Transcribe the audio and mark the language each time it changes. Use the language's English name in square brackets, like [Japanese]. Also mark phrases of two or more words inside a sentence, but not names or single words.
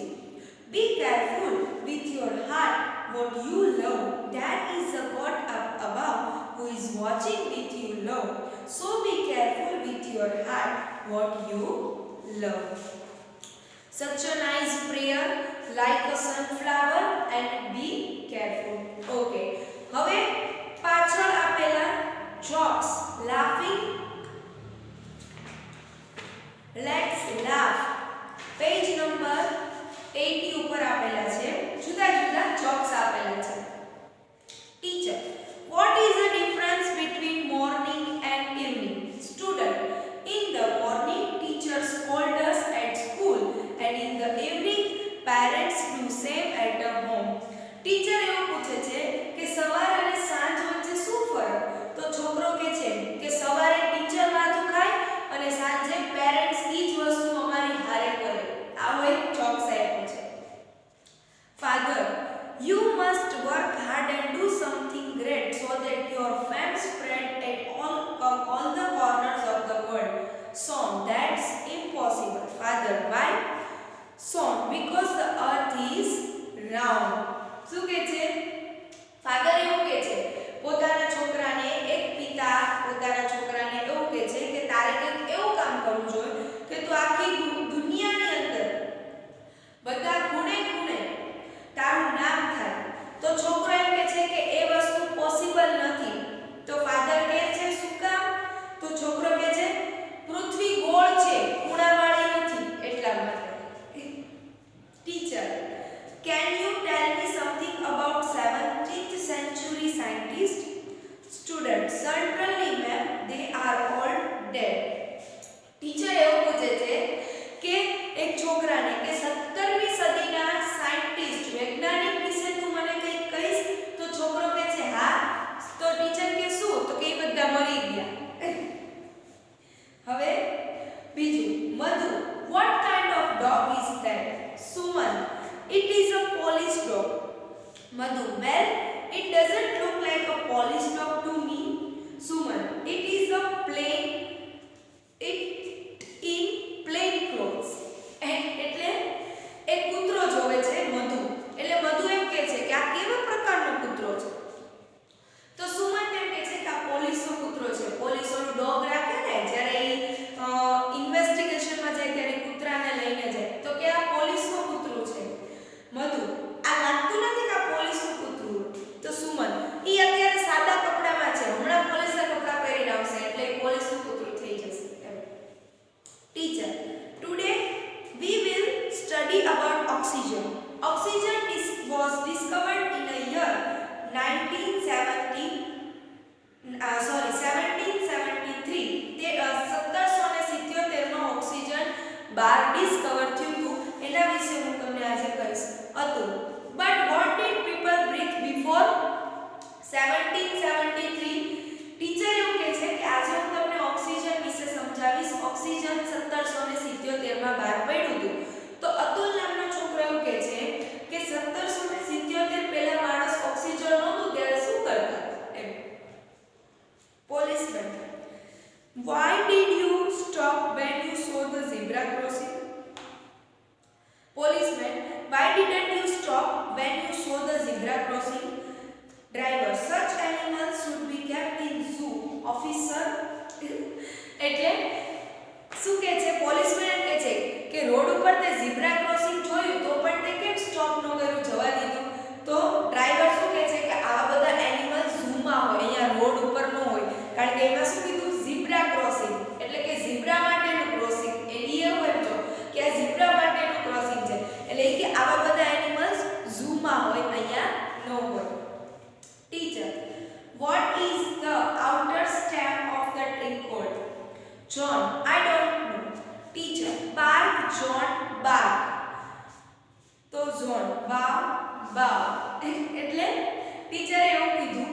[English] Be careful with your heart what you love. There is a God up above who is watching with you low. So be careful with your heart what you love. Such a nice prayer, like a sunflower and be careful. [Gujarati] Okay. હવે પાછળ આપેલા [English] jokes, laughing. Let's laugh. Page number [Gujarati] 80 ઉપર આપેલા છે. જુદા જુદા jokes આપેલા છે. [English] Teacher, what is the difference between morning and evening? Student, in the morning teacher scolds us at school and in the evening parents do same at the home. [Gujarati] ટીચર એવું પૂછે છે કે સવાર અને સાંજ વચ્ચે શું ફરક? તો છોકરો કહે છે કે સવારે ટીચર માથું ખાય અને સાંજે પેરેન્ટ્સ ઈ જ વસ્તુ અમારી હારે કરે. આવો એક જોક્સ આપ્યો છે. [English] Father, you must work hard and do something great so that your fame spread at all the corners of the world. Son, that's impossible. Father, why? Son, because the earth is round. [Gujarati] શું કહે છે? ફાધર એવું કહે છે પોતાના છોકરાને, એક પિતા પોતાના છોકરાને એવું કહે છે કે તારે કંઈક એવું કામ કરવું જોઈએ કે તું આખી દુનિયાની અંદર બધા ખૂણે ખૂણે તારું નામ થાય. તો છોકરો એમ કહે છે કે એ વસ્તુ પોસિબલ નથી. તો ફાધર કહે છે શું કામ? તો છોકરો કહે છે પૃથ્વી ગોળ છે, ખૂણાવાળી નથી, એટલા માટે. ટીચર, [English] can you tell me something about 17th century scientists? Student, certainly ma'am, they are all dead. [Gujarati] ટીચર એવું પૂછે છે કે એક છોકરાને કે 17મી સદીના સાયન્ટિસ્ટ વૈજ્ઞાનિક વિશે તું મને કંઈક કહીશ? તો છોકરો કહે છે હા. તો ટીચર કે શું? તો કે બધા મરી ગયા. હવે બીજું, મધુ, [English] what kind of dog is that? Suman, it is a Polish dog. Madhu, well, it doesn't look like a Polish dog to me. Suman, it is a plain clothes. [Gujarati] એટલે એક કૂતરો જોવે છે મધુ. એટલે મધુ એમ કહે છે કે આ કેવા પ્રકારનો કૂતરો છે? તો સુમન એમ કહે છે કે આ પોલીસનો કૂતરો છે. પોલીસોનો ડોગ રાખે ને જ્યારે એ ઇન્વેસ્ટિગેશનમાં જાય ત્યારે કૂતરાને લઈને જાય તો કે આ પોલીસનો કૂતરો છે. મધુ, આ લાગતું નથી કે આ પોલીસનું કૂતરું. તો સુમન, ઈ અત્યારે સાદા કપડામાં છે, હમણાં પોલીસના કપડા પહેરીને આવશે એટલે પોલીસનું કૂતરું થઈ જશે. [English] ટીચર, ટુડે we will study about oxygen. Oxygen was discovered in a year 1773. [Gujarati] તે 1777 માં ઓક્સિજન બાર ડિસ્કવર થયું હતું. એના વિશે હું તમને આજે કહીશ. હતું. [English] But what did people breathe before 1773? [Gujarati] ટીચર એવું કહે છે કે આજે હું તમને ઓક્સિજન વિશે સમજાવીશ. ઓક્સિજન 1777 માં બહાર પડ્યું હતું. તો અતુલ નામનો છોકરો એવું કહે છે કે 1777 પહેલા માણસ ઓક્સિજન નહોતું ત્યારે શું કરતા? એમ. [English] Policeman, why did you stop when you saw the zebra crossing? Policeman, why didn't you stop when you saw the zebra crossing? Driver, such animals should be kept in zoo. Officer, [Gujarati] એટલે શું કહે છે? પોલીસમેન એમ કહે છે કે રોડ ઉપર તે [English] zebra crossing [Gujarati] જોયું તો પણ તે કેમ સ્ટોપ ન કર્યું, જવા દીધું? તો ડ્રાઈવર શું કહે છે કે આવા બધા એનિમલ ઝૂમાં હોય, અહીંયા રોડ ઉપર ન હોય, કારણ કે એમાં શું કીધું? [English] zebra crossing, [Gujarati] એટલે કે ઝીબ્રા માટેનું ક્રોસિંગ. એની એવું સમજો કે આ ઝીબ્રા માટેનું ક્રોસિંગ છે, એટલે કે આવા બધા એનિમલ્સ ઝૂમાં હોય, અહીંયા ન હોય. ટીચર, [English] what is the outer stem of the tree called? John, I don't know. Teacher, bark, John, bark. તો John, bow, bow. [Gujarati] એટલે ટીચરે એવું